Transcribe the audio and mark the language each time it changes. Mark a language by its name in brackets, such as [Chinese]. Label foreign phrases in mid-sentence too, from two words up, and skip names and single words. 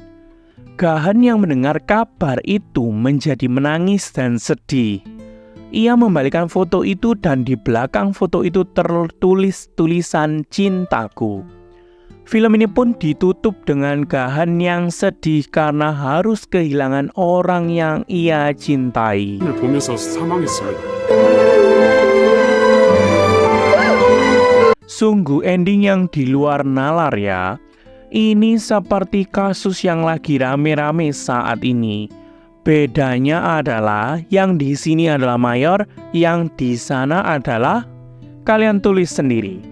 [Indonesian] Gahan yang mendengar kabar itu menjadi menangis dan sedih. Ia membalikan foto itu dan di belakang foto itu tertulis tulisan cintaku. Film ini pun ditutup dengan Gahan yang sedih karena harus kehilangan orang yang ia cintai. [Korean] 을 보면서 사망했습니다. [Indonesian] Sungguh ending yang di luar nalar ya. Ini seperti kasus yang lagi rame-rame saat ini. Bedanya adalah yang di sini adalah mayor, yang di sana adalah kalian tulis sendiri.